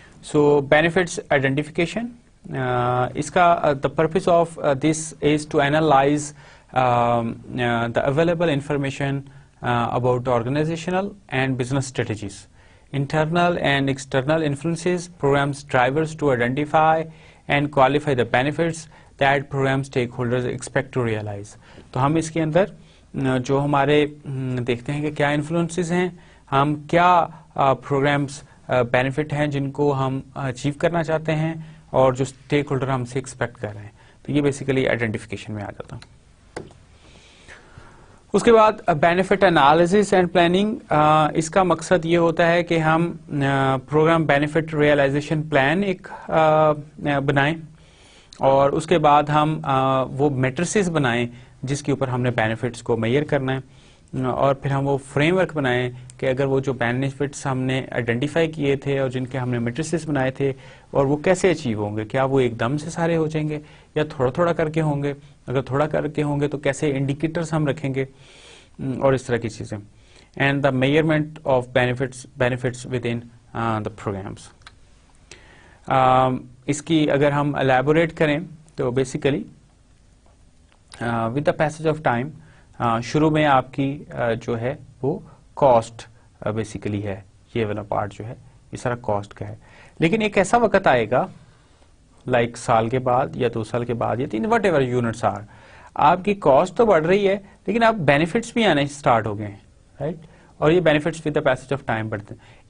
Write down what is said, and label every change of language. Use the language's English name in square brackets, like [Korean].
[English] so benefits identification, [Urdu] اس کا [English] the purpose of this is to analyze the available information about organizational and business strategies, internal and external influences, programs drivers to identify and qualify the benefits that program stakeholders expect to realize. [Urdu] تو ہم اس کے اندر جو ہمارے دیکھتے ہیں کہ کیا influencers ہیں, ہم کیا پروگرامس بینیفٹ ہیں جن کو ہم اچیو کرنا چاہتے ہیں, اور جو اسٹیک ہولڈر ہم سے ایکسپیکٹ کر رہے ہیں. تو یہ بیسیکلی آئیڈینٹیفیکیشن میں آ جاتا. اس کے بعد بینیفٹ انالیسس اینڈ پلاننگ, اس کا مقصد یہ ہوتا ہے کہ ہم پروگرام بینیفٹ ریئلائزیشن پلان ایک بنائیں, اور اس کے بعد ہم وہ میٹریسز بنائیں جس کے اوپر ہم نے بینیفٹس کو میئر کرنا ہے, اور پھر ہم وہ فریم ورک بنائیں کہ اگر وہ جو بینیفٹس ہم نے آئیڈینٹیفائی کیے تھے اور جن کے ہم نے میٹریسز بنائے تھے, اور وہ کیسے اچیو ہوں گے, کیا وہ ایک دم سے سارے ہو جائیں گے یا تھوڑا تھوڑا کر کے ہوں گے, اگر تھوڑا کر کے ہوں گے تو کیسے انڈیکیٹرز ہم رکھیں گے, اور اس طرح کی چیزیں. [English] And the measurement of benefits with in the programs. [Urdu] اس کی اگر ہم الیبوریٹ کریں تو basically [English] with the passage of time [Urdu] شروع میں آپ کی جو ہے وہ کاسٹ بیسیکلی ہے, یہ والا پارٹ جو ہے یہ سارا کاسٹ کا ہے. لیکن ایک ایسا وقت آئے گا لائک سال کے بعد یا 2 سال کے بعد یا 3 [English] whatever units are, [Urdu] آپ کی کاسٹ تو بڑھ رہی ہے لیکن آپ بینیفٹس بھی آنے اسٹارٹ ہو گئے ہیں, رائٹ, اور یہ benefits [English] with the passage of time [Urdu] بڑھتے ہیں.